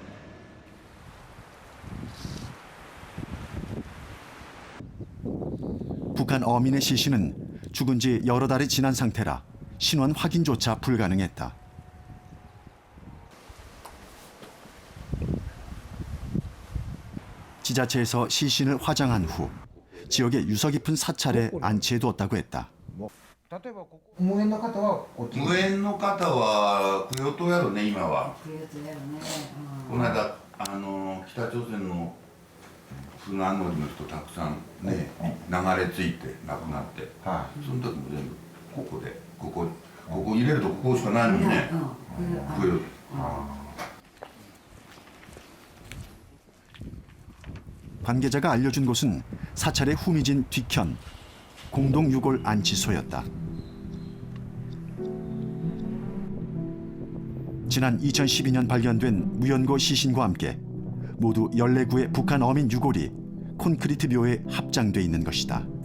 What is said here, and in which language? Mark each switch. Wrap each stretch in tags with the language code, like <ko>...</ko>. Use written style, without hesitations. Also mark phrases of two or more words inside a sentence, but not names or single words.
<ko>북한 어민의 시신은 죽은 지 여러 달이 지난 상태라 신원 확인조차 불가능했다. 지자체에서 시신을 화장한 후 지역의 유서 깊은 사찰에 안치해두었다고 했다.</ko> <ja>無縁の方はこっち。無縁の方は供養塔やろね、今は。供養塔やろね。この間北朝鮮の船乗りの人たくさんね、流れ着いて亡くなって、その時も全部ここでここ入れるとここしかないのにね。供養。</ja> <ko>관계자가 알려준 곳은 사찰의 후미진 뒤편 공동 유골 안치소였다. 지난 2012년 발견된 무연고 시신과 함께 모두 14구의 북한 어민 유골이 콘크리트 묘에 합장돼 있는 것이다.</ko>